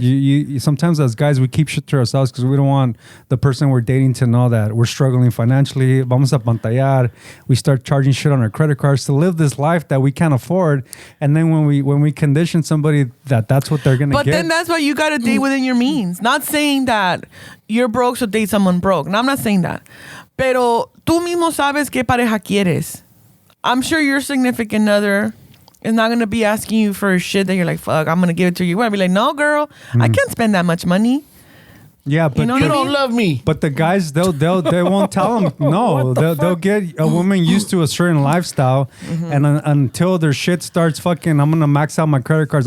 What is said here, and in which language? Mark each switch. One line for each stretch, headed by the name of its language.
English: you sometimes as guys we keep shit to ourselves because we don't want the person we're dating to know that we're struggling financially.
Spanish: Vamos a pantallar.
English: We start charging shit on our credit cards to live this life that we can't afford, and then when we condition somebody that's what they're gonna But get. then that's why you got to date within your means. Not saying that you're broke, so date someone broke. No, I'm not saying that.
Spanish: Pero tú mismo sabes qué pareja quieres.
English: I'm sure your significant other is not going to be asking you for shit that you're like, fuck, I'm going to give it to you. You're going to be like, no, girl, I can't spend that much money. Yeah, but You know You what I don't mean? love me. But the guys, they won't tell them no. They'll get a woman used to a certain lifestyle, and until their shit starts fucking, I'm gonna max out my credit cards.